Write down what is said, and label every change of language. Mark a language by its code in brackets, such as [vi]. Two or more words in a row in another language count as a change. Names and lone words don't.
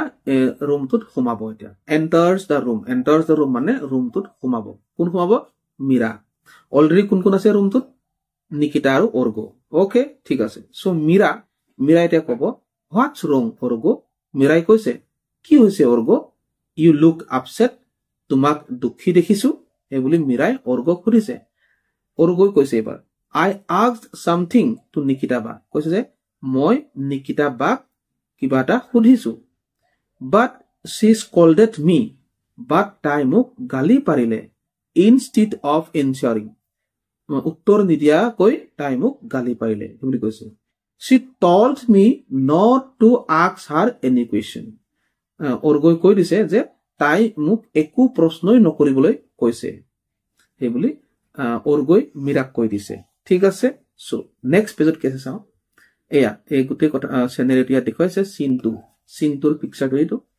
[as] ৰুমটোত সোমাব এতিয়া [en] enters the room [as] মানে ৰুমটোত সোমাব কোন সোমাব মীৰা অলৰেডি কোন আছে ৰুমটোত নিকিতা আৰু অৰ্গো ওকে ঠিক আছে সো মীৰা এতিয়া ক'ব [en] what's wrong [as] অৰ্গো মীৰাই কৈছে কি হৈছে অৰ্গো [en] you look upset [as] তোমাক দুখী দেখিছো এই বুলি মীৰাই অৰ্গোক সুধিছে অৰ্গোই কৈছে এবাৰ [en] I asked something to Nikita [as] ba কৈছে যে মই নিকিতা বাক কিবা এটা সুধিছো [en] but she scolded me [as] but তাই মোক গালি পাৰিলে [en] instead of answering [as] উত্তৰ নিদিয়া কৈ তাই মোক গালি পাৰিলে বুলি কৈছে [en] she told me not to ask her any question [as] অৰ্গৈ কৈ দিছে যে তাই মোক একো প্ৰশ্নই নকৰিবলৈ কৈছে এই বুলি অৰ্গৈ মীৰাক কৈ দিছে ঠিক আছে সো নেক্সট পেজত কি আছে চাও এয়া এই গোটেই কথা সিনাৰিওটো দেখুৱাইছে সিনটোৰ পিকচাৰটো এইটো